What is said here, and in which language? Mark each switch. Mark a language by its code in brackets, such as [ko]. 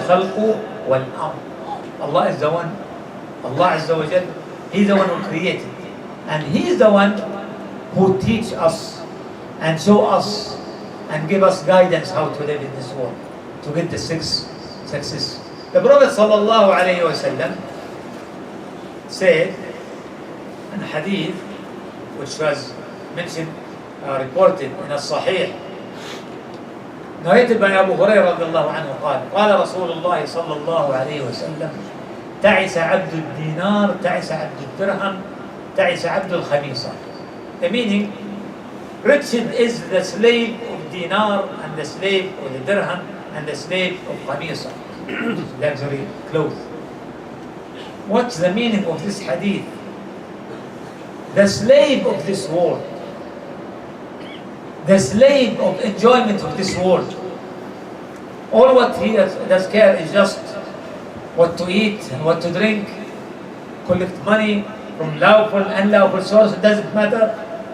[ar] أَلَا لَهُ الْخَلْقُ وَالْأَمْرُ. [en] Allah is the one, Allah Azza wa Jal, He's the one who created. And He is the one who teach us and show us and give us guidance how to live in this world, to get the six success. The Prophet sallallahu alayhi wa sallam said in a hadith which was mentioned, reported in الصحيح, narrated by Abu Hurairah [ar] رضي الله عنه قال رسول الله صلى الله عليه وسلم تعس عبد الدينار تعس عبد الدرهم تعس عبد الخميصة. [en] The meaning, wretched is the slave of dinar and the slave of the dirham and the slave of khamisa, luxury clothes. What's the meaning of this hadith? The slave of this world, the slave of enjoyment of this world, all what he does care is just what to eat and what to drink, collect money from lawful and unlawful sources. It doesn't matter.